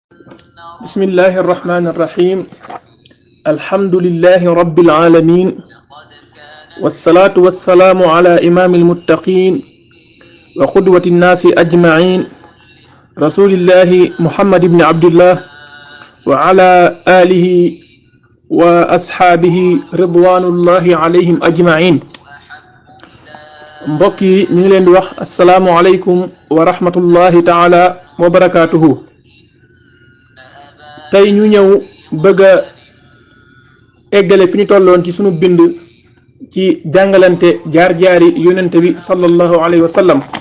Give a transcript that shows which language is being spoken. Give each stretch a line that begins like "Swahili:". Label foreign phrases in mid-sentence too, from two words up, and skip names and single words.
Arabic: بسم الله الرحمن الرحيم الحمد لله رب العالمين والصلاة والسلام على إمام المتقين وقدوة الناس أجمعين رسول الله محمد بن عبد الله وعلى آله وأصحابه رضوان الله عليهم أجمعين.
Wolof: mbokk yi ñu ngi leen di wax
Arabic: السلام عليكم ورحمة الله تعالى وبركاته.
Wolof: tey ñu ñëw bëgg a eggale fi ñu tolloon ci sunu bind ci jàngalante jaar-jaari yonente bi
Arabic: صلى الله عليه وسلم.